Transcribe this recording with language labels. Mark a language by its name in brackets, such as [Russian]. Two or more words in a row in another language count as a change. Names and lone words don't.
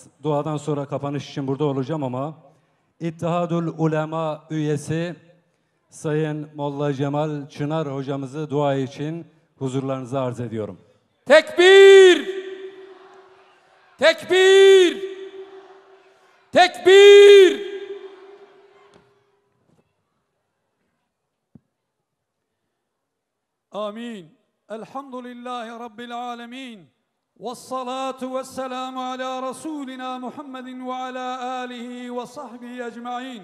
[Turkish] Duadan sonra kapanış için burada olacağım ama İttihadul Ulema üyesi Sayın Molla Cemal Çınar hocamızı dua için huzurlarınıza arz ediyorum. Tekbir! Tekbir! Tekbir! [Arabic] آمين. الحمد لله رب العالمين والصلاة والسلام على رسولنا محمد وعلى آله وصحبه أجمعين.